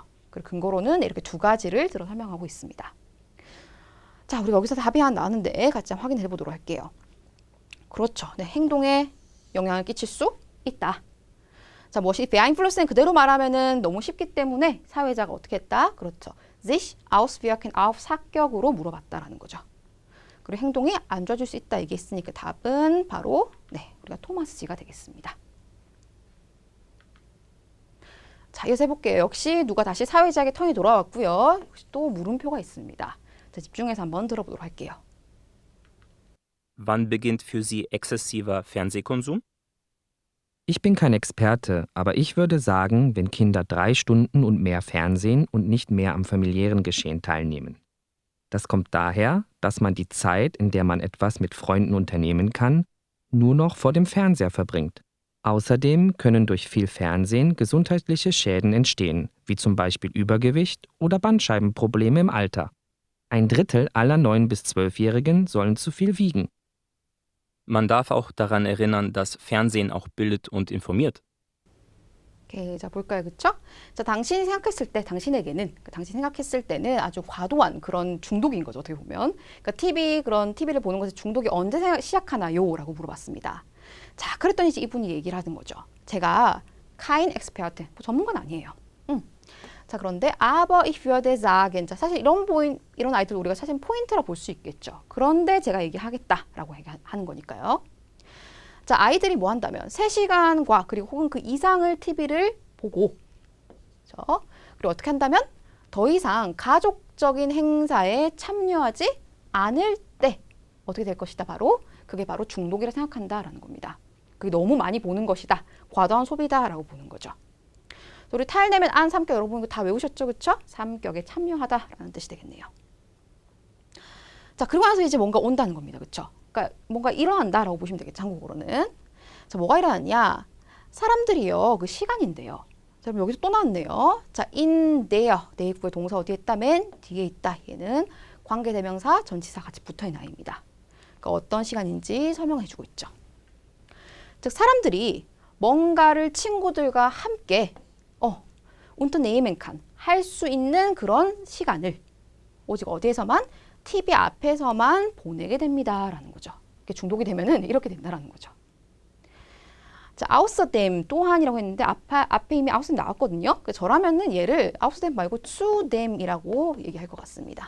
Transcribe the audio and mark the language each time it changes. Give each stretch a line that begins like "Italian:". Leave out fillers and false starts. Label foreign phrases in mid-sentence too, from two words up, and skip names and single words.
Korean: 그리고 근거로는 이렇게 두 가지를 들어 설명하고 있습니다. 자, 우리가 여기서 답이 하나 나왔는데 같이 한번 확인해 보도록 할게요. 그렇죠. 네, 행동에 영향을 끼칠 수 있다. 자, 무엇이 beeinflussen 그대로 말하면은 너무 쉽기 때문에 사회자가 어떻게 했다? 그렇죠.
German: sich auswirken auf
Korean: 사격으로 물어봤다라는 거죠. 그리고 행동이 안 좋아질 수 있다 얘기했으니까 답은 바로 우리가 토마스 G가 되겠습니다. 자, 이어서 해볼게요. 역시 누가 다시 사회자에게 턴이 돌아왔고요. 역시 또 물음표가 있습니다. 자, 집중해서 한번 들어보도록 할게요.
German: Wann beginnt für Sie exzessiver Fernsehkonsum? Ich bin kein Experte, aber ich würde sagen, wenn Kinder 3 Stunden und mehr Fernsehen und nicht mehr am familiären Geschehen teilnehmen. Das kommt daher, dass man die Zeit, in der man etwas mit Freunden unternehmen kann, nur noch vor dem Fernseher verbringt. Außerdem können durch viel Fernsehen gesundheitliche Schäden entstehen, wie zum Beispiel Übergewicht oder Bandscheibenprobleme im Alter. 1/3 aller 9- bis 12-Jährigen sollen zu viel wiegen. Man darf auch daran erinnern, dass Fernsehen auch bildet und informiert.
Korean: 오케이, 자 볼까요, 그렇죠? 자, 당신이 생각했을 때, 당신이 생각했을 때는 아주 과도한 그런 중독인 거죠, 어떻게 보면. 그러니까 TV를 보는 것에 중독이 언제 시작하나요?라고 물어봤습니다. 자, 그랬더니 이분이 얘기를 하는 거죠.
German: 제가 kein Experte,
Korean: 전문가는 아니에요. 자, 그런데
German: aber ich würde sagen,
Korean: 자, 사실 이런 아이들 우리가 사실 포인트라 볼 수 있겠죠. 그런데 제가 얘기하겠다라고 하는 거니까요. 자, 아이들이 뭐 한다면 3시간과 그리고 혹은 그 이상을 TV를 보고, 그렇죠? 그리고 어떻게 한다면 더 이상 가족적인 행사에 참여하지 않을 때 어떻게 될 것이다. 그게 바로 중독이라 생각한다라는 겁니다. 그게 너무 많이 보는 것이다. 과도한 소비다라고 보는 거죠. 우리
German: teilnehmen an
Korean: 3격 여러분 다 외우셨죠? 그렇죠? 3격에 참여하다라는 뜻이 되겠네요. 자, 그리고 나서 이제 뭔가 온다는 겁니다. 그렇죠? 그러니까 뭔가 일어난다라고 보시면 되겠죠. 한국어로는. 자, 뭐가 일어났냐? 사람들이요. 그 시간인데요. 자, 그럼 여기서 또 나왔네요. 자,
German: in there.
Korean: 대입구의 동사 어디에 있다? 맨 뒤에 있다. 얘는 관계대명사, 전치사 같이 붙어있는 아이입니다. 그러니까 어떤 시간인지 설명해주고 있죠. 즉 사람들이 뭔가를 친구들과 함께
German: unternehmen kann
Korean: 할 수 있는 그런 시간을 오직 어디에서만 TV 앞에서만 보내게 됩니다라는 거죠. 이렇게 중독이 되면은 이렇게 된다라는 거죠. 자, außerdem 또한이라고 했는데 앞에 이미 außerdem 나왔거든요. 저라면은 얘를 außerdem 말고 zudem이라고 얘기할 것 같습니다.